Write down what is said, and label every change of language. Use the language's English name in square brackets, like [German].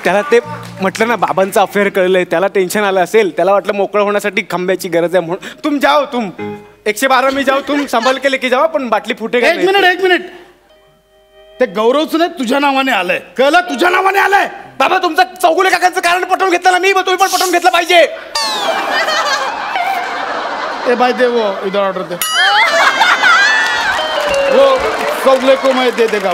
[Marathi] त्याला ते म्हटलं ना, बाबांचं अफेअर कळलंय, त्याला टेन्शन आलं असेल, त्याला वाटलं मोकळं होण्यासाठी खंब्याची गरज आहे म्हणून. [Hindi] तुम जाओ, तुम 112 मी जाओ, तुम संभाल के लेके जाओ, [Marathi] पण बाटली फुटे. एक मिनिट. ते गौरवच नाही, तुझ्या नावाने आलंय. कळलं? तुझ्या नावाने आलंय. बाबा तुमचं चौगुले काकांचं कारण पटवून घेतलं ना मी, तुम्ही पण पटवून घेतलं पाहिजे. [Hindi] ए भाई दे वो इधर ऑर्डर दे. वो चौगले को मैं दे देगा.